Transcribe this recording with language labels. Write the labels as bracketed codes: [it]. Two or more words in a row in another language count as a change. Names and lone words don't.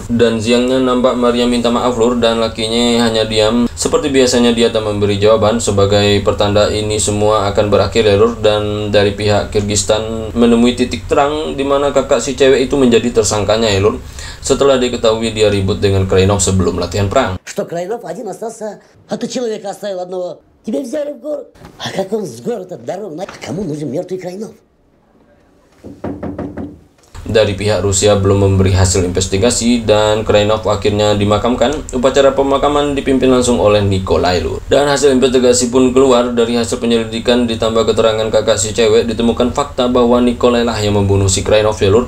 [id] Dan siangnya nampak Maria minta maaf lur dan lakinya hanya diam. Seperti biasanya dia tak memberi jawaban. Sebagai pertanda ini semua akan berakhir ya lur. Dan dari pihak Kyrgyzstan menemui titik terang di mana kakak si cewek itu menjadi tersangkanya ya lur. Setelah diketahui dia ribut dengan Krainov sebelum latihan perang. [ru] Что Краинов один остался, а ты человека оставил одного. Тебя взяли в город. А как он с города дорог? Кому нужен мертвый Краинов? [id] Dari pihak Rusia belum memberi hasil investigasi dan Krainov akhirnya dimakamkan. Upacara pemakaman dipimpin langsung oleh Nikolai Lur. Dan hasil investigasi pun keluar. Dari hasil penyelidikan ditambah keterangan kakak si cewek, ditemukan fakta bahwa Nikolai lah yang membunuh si Krainov ya Lur.